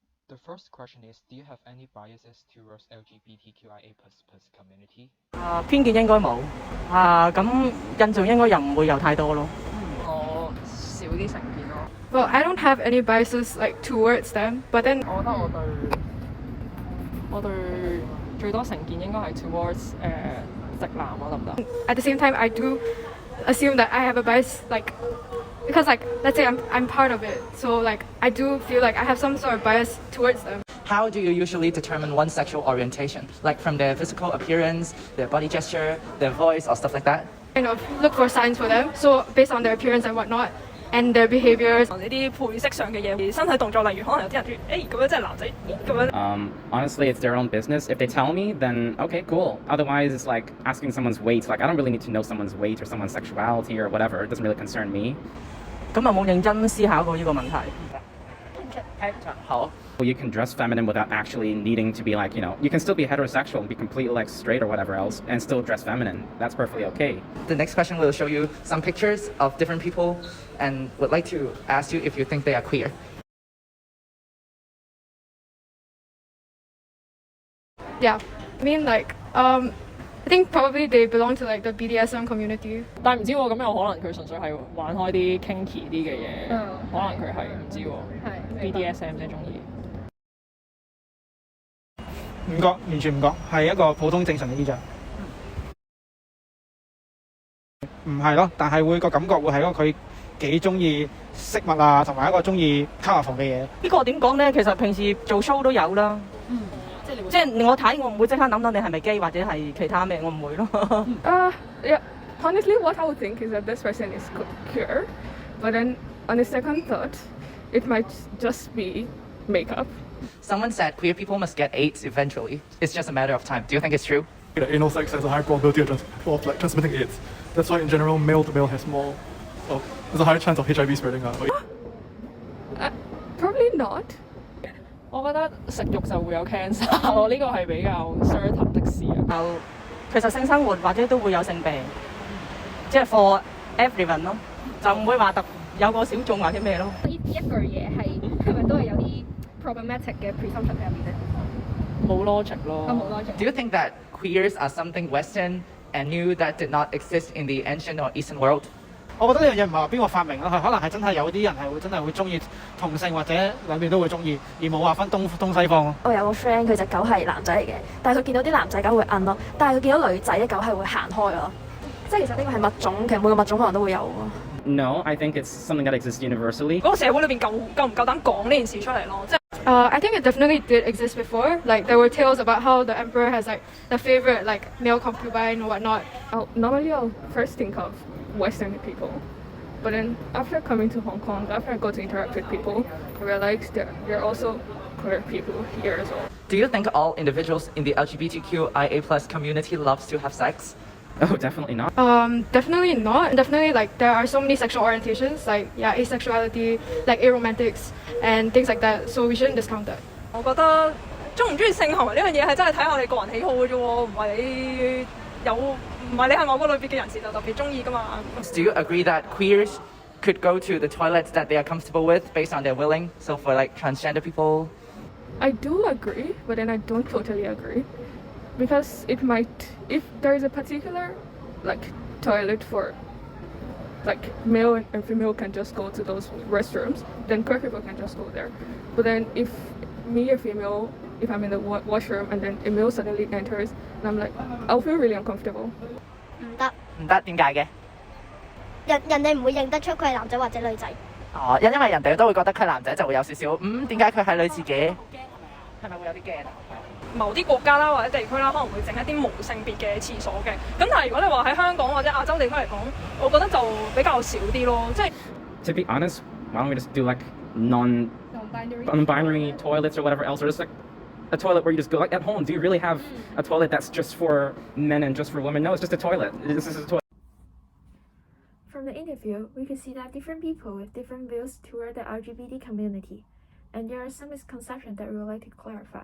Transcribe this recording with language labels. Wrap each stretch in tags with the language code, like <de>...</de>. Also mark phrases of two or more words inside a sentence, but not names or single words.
<en>The first question is, do you have any biases towards LGBTQIA++ community?</en> <yue>偏見應該冇咁印象應該又唔會有太多咯。我少啲成見咯。</yue> <en>Well, I don't have any biases like towards them, but then</en> <yue>我覺得我對最多成見應該係 towards 直男咯，得唔得？</yue> <en>at the same time I do assume that I have a bias, like because like let's say I'm part of it, so like I do feel like I have some sort of bias towards them. How do you usually determine one's sexual orientation? Like from their physical appearance, their body gesture, their voice, or stuff like that? Kind of look for signs for them, so based on their appearance and whatnot and their behaviors.</en> <yue>呢啲配飾上嘅嘢，身體動作，例如可能有啲人咁樣即係男仔咁樣。</yue> <en>Honestly, it's their own business. If they tell me, then okay, cool. Otherwise, it's like asking someone's weight. Like I don't really need to know someone's weight or someone's sexuality or whatever. It doesn't really concern me.</en> <yue>咁有冇認真思考過呢個問題？好。</yue> <en>You can dress feminine without actually needing to be like, you can still be heterosexual and be completely like straight or whatever else and still dress feminine. That's perfectly okay. The next question will show you some pictures of different people and would like to ask you if you think they are queer. Yeah, I mean like I think probably they belong to like the BDSM community.</en> <yue>但係唔知喎，咁有可能佢純粹係玩開啲 kinky 啲嘅嘢，可能佢係唔知喎，BDSM 啫中意。唔覺，完全唔覺，係一個普通正常嘅衣着。唔係咯，但係會個感覺會係一個佢幾中意飾物啊，同埋一個中意 colourful 嘅嘢。呢個點講咧？其實平時做 show 都有啦。即係我睇，我唔會即刻諗到你係咪基或者係其他咩，我唔會咯。</yue> <en>Yeah. Honestly, what I would think is that this person is queer, but then on a second thought, it might just be makeup. Someone said queer people must get AIDS eventually. It's just a matter of time. Do you think it's true? Anal sex has a high probability of transmitting AIDS. That's why in general, male to male has more. There's a higher chance of HIV spreading out. Probably not.</en> <yue>我覺得食肉就會有 cancer 咯，呢個係比較 certain 的事啊。其實性生活或者都會有性病，即係</yue> <en>for everyone</en> <yue>咯，就唔會話有個小眾或者咩咯。呢一句嘢係咪都係有啲 problematic 嘅 presumption 喺入面咧？冇 logic 咯。冇 logic。</yue> <en>Do you think that queers are something Western and new that did not exist in the ancient or Eastern world?</en> <yue>我覺得呢樣嘢唔係話邊個發明啦，係可能係真係有啲人係會真係會中意同性或者兩邊都會中意，而冇話分東西方咯。我有個 friend 佢隻狗係男仔嚟嘅，但係佢見到啲男仔狗會摁咯，但係佢見到女仔嘅狗係會行開咯。即係其實呢個係物種，其實每個物種可能都會有。</yue> <en>No, I think it's something that exists universally.</en> <yue>嗰個社會裏邊夠唔夠膽講呢件事出嚟咯？即係。</yue> <en>I think it definitely did exist before. Like there were tales about how the emperor has like the favorite like male concubine or whatnot. Normally I'll first think of Western people. But then after coming to Hong Kong, after I got to interact with people, I realized that there are also queer people here as well. Do you think all individuals in the LGBTQIA+ community loves to have sex? Oh, definitely not. Definitely not. Definitely like there are so many sexual orientations, like yeah, asexuality, like aromantics and things like that. So we shouldn't discount that.</en> <yue>我覺得中唔中意性行為呢樣嘢係真係睇下你個人喜好嘅啫喎，唔係你係某個類別嘅人士就特別中意㗎嘛。</yue> <en>Do you agree that queers could go to the toilets that they are comfortable with based on their willing? So for like transgender people? I do agree, but then I don't totally agree. Because it might, if there is a particular like toilet for like male and female can just go to those restrooms, then queer people can just go there. But then if me a female, if I'm in the washroom and then a male suddenly enters, and I'm like, I'll feel really uncomfortable.</en> <yue>唔得，點解嘅？人哋唔會認得出佢係男仔或者女仔。哦，因為人哋都會覺得佢係男仔，就會有少少點解佢係女自己？係咪會有啲驚？某啲國家啦或者地區啦，可能會整一啲無性別嘅廁所嘅。咁但係如果你話喺香港或者亞洲地區嚟講，我覺得就比較少啲咯。即係</yue> <en>To be honest, why don't we just do like non-binary toilets or whatever else, or just like a toilet where you just go like at home? Do you really have a toilet that's just for men and just for women? No, it's just a toilet. This is a toilet. From the interview, we could see that different people with different views toward the LGBT community, and there are some misconceptions that we would like to clarify.</en>